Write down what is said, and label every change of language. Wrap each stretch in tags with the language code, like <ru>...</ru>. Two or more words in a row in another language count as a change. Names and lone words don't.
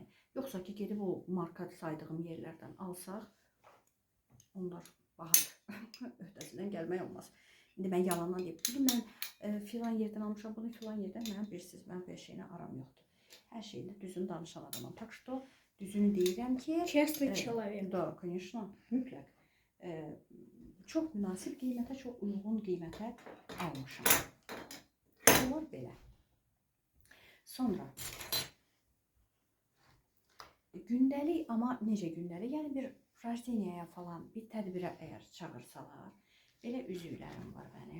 <az>Yoxsa ki, gedib o marka saydığım yerlərdən alsaq, onlar bahadır. Öhdəsindən gəlmək olmaz. İndi mən yalandan deyib, mən filan yerdən almışam, bunu filan yerdən, mən bilirsiniz, mən bu şeyinə aram yoxdur. Hər şeyində düzünü danışan adamım.</az> <ru>Так что,</ru> <az>düzünü deyirəm ki...</az> <ru>Честный человек. Da, конечно,</ru> <az>mütləq. Çox münasib qiymətə, çox uyğun qiymətə almışam. Bunlar belə. Sonra, gündəlik, amma necə gündəlik? Yəni, bir rajdeniyaya falan, bir tədbirə əgər çağırsalar, belə üzüklərim var mənim.</az>